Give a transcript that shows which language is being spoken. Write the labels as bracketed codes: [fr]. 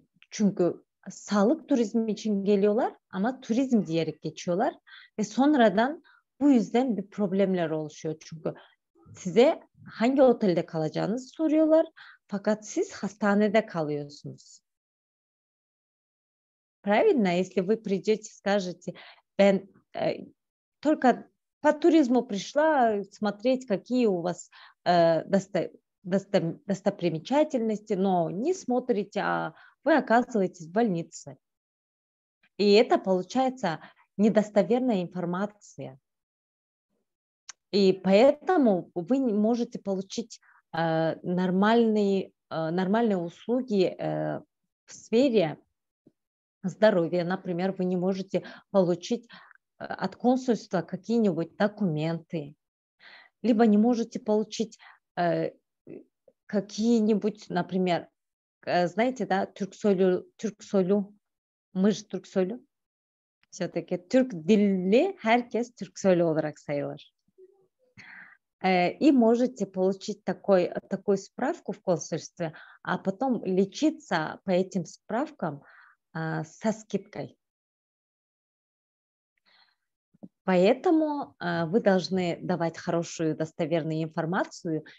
[tr] Çünkü sağlık turizmi için geliyorlar ama turizm diyerek geçiyorlar ve sonradan bu yüzden bir problemler oluşuyor. Çünkü size hangi otelde kalacağınızı soruyorlar fakat siz hastanede kalıyorsunuz. [ru] Правильно, если вы придете, скажете, [tr] ben [ru] только по туризму пришла смотреть, какие у вас достопримечательности, но не смотрите, а вы оказываетесь в больнице. И это получается недостоверная информация. И поэтому вы не можете получить нормальные услуги в сфере здоровья. Например, вы не можете получить от консульства какие-нибудь документы, либо не можете получить какие-нибудь, например, знаете, да, Türk Solü, мы же Türk Solü. Все-таки [tr] Türk dilli herkes Türk Solü olarak sayılır. [ru] И можете получить такую справку в консульстве, а потом лечиться по этим справкам со скидкой. Поэтому вы должны давать хорошую достоверную информацию.